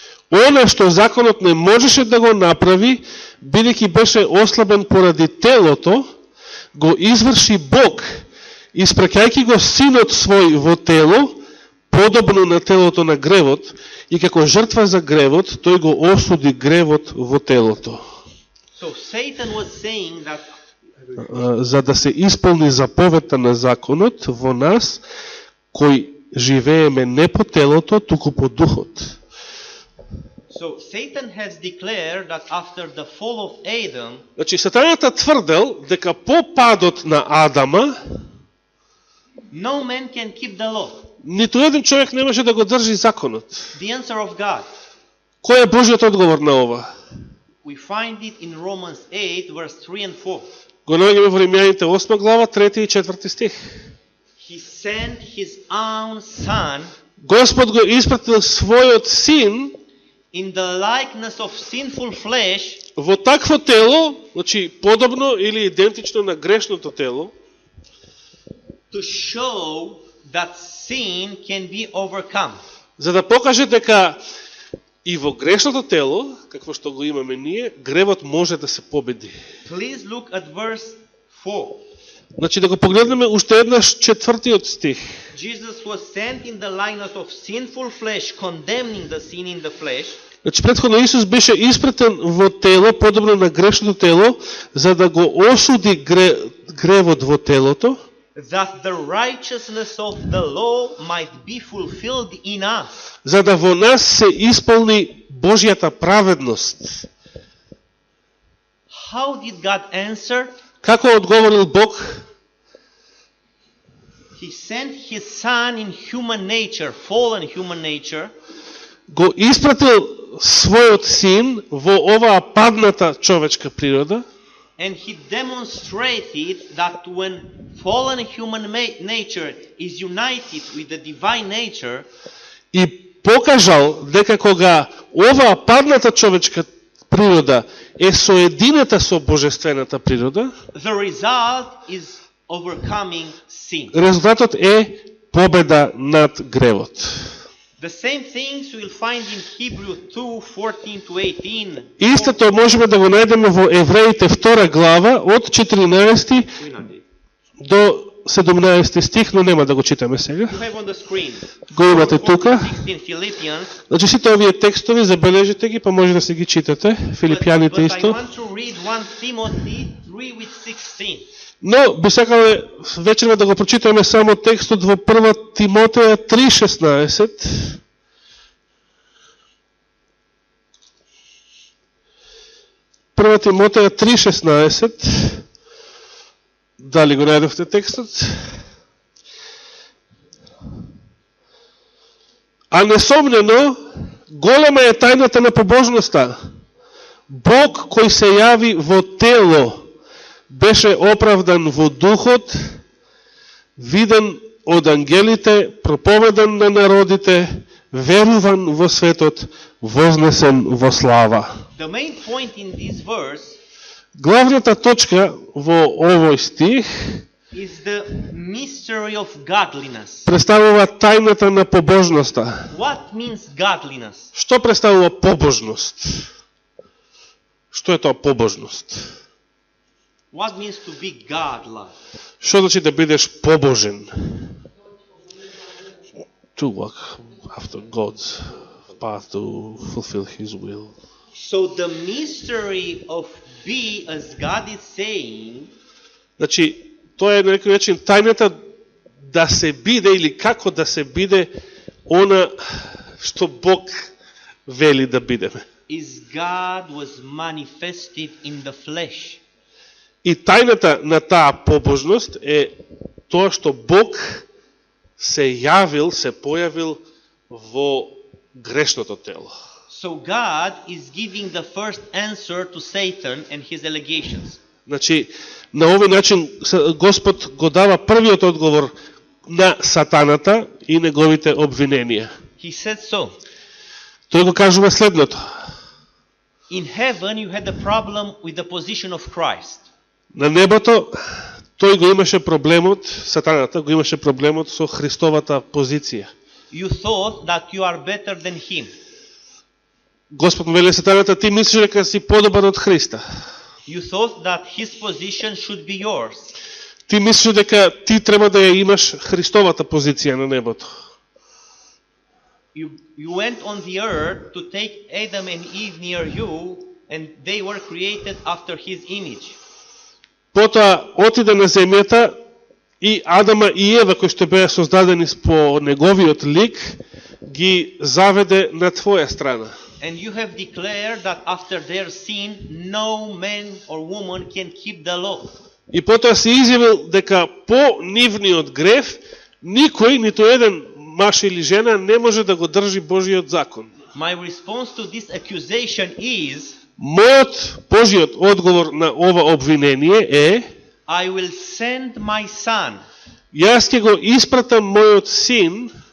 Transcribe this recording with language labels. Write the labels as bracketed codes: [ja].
[mk] Она што законот не можеше да го направи, бидејќи беше ослабен поради телото, го изврши Бог, испраќајќи го Синот свој во тело, подобно на телото на гревот, и како жртва за гревот, тој го осуди гревот во телото. [en] So Satan was saying that [mk] за да се исполни заповедта на законот во нас, кој живееме не по телото, туку по духот. [en] So Satan has declared that after the fall of Adam, [mk] Значи, Сатаната тврдел дека по падот на Адама, [en] no man can keep the law. [mk] ниту еден човек не може да го држи законот. [en] The answer of God, [mk] Кој е Божиот одговор на ова? [en] we find it in Romans 8, verse 3 and 4. [mk] Го наоѓаме во Римјаните 8 глава, 3 и 4 стих. [en] He sent his own son [mk] Господ го испратил својот син [en] in the likeness of sinful flesh [mk] во такво тело, значи подобно или идентично на грешното тело, [en] to show that sin can be overcome. [mk] за да покаже дека и во грешното тело, какво што го имаме ние, гревот може да се победи. [en] Please look at verse 4. [mk] Значи да го погледнеме уште еднаш 4 стих. [en] Jesus was sent in the likeness of sinful flesh, condemning the sin in the flesh, [mk] Значи претходно Исус беше испратен во тело, подобно на грешното тело, за да го осуди гревот во телото, [en] that the righteousness of the law might be fulfilled in us. [mk] за да во нас се исполни Божјата праведност. [en] How did God answer? [mk] Како одговорил Бог? [en] He sent his son in human nature, fallen human nature, [mk] Го испратил својот син во оваа падната човечка природа, [en] and he demonstrated that when fallen human nature is united with the divine nature, [mk] и покажал дека кога оваа падната човечка природа е соединета со божествената природа, [en] the result is overcoming sin. [mk] резултатот е победа над гревот. [en] The same things we will find in Hebrew 2:14-18. [mk] Истото можеме да го најдеме во Евреите 2 глава од 14 до 17 стих, но нема да го читаме сега. [en] You have on the screen. [mk] Го имате тука. [en] 16 Philippians. [mk] Значи сите овие текстови, забележите ги, па може да се ги читате. Филипјаните [en] But [mk] исто. [en] I want to read 1 Timothy 3 with 16. [mk] Но би сакале вечерва да го прочитаме само текстот во 1 Тимотеја 3:16. Прва Тимотеја 3:16. Дали го најдовте текстот? А несомнено, голема е тајната на побожноста. Бог кој се јави во тело, беше оправдан во духот, виден од ангелите, проповедан на народите, веруван во светот, вознесен во слава. [en] The main point in this verse [mk] Главната точка во овој стих [en] is the mystery of godliness. [mk] представува тајната на побожноста. [en] What means godliness? [mk] Што представува побожност? Што е тоа побожност? [en] What means to be godlike? [mk] Што значи да бидеш побожен? [en] To walk after God's path to fulfill His will. So the mystery of be, as God is saying, [mk] Значи, тоа е на некој начин тајната да се биде или како да се биде она што Бог вели да бидеме. [en] is God was manifested in the flesh. [mk] И тајната на таа побожност е тоа што Бог се јавил, се појавил во грешното тело. [en] So God is giving the first answer to Satan and his allegations. [mk] Значи, на овој начин Господ го дава првиот одговор на сатаната и неговите обвиненија. [en] He said so. [mk] Тој го кажува следното. [en] In heaven you had a problem with the position of Christ. [mk] На небото тој го имаше проблемот, сатаната го имаше проблемот со Христовата позиција. [en] You thought that you are better than him. [mk] Господ му вели сатаната, ти мислиш дека си подобар од Христа. [en] You thought that his position should be yours. [mk] Ти мислиш дека ти треба да ја имаш Христовата позиција на небото. [en] You went on the earth to take Adam and Eve near you, and they were created after his image. [mk] Потоа отиде на земјата и Адама и Ева, кои што беа создадени по неговиот лик, ги заведе на твоја страна. [en] And you have declared that after their sin, no man or woman can keep the law. [mk] И потоа се изјавил дека по нивниот греф никој, ниту еден маж или жена не може да го држи Божиот закон. [en] My response to this accusation is, [mk] Мојот Божиот одговор на ова обвинение е: [en] I will send my son [mk] јас ќе го испратам мојот син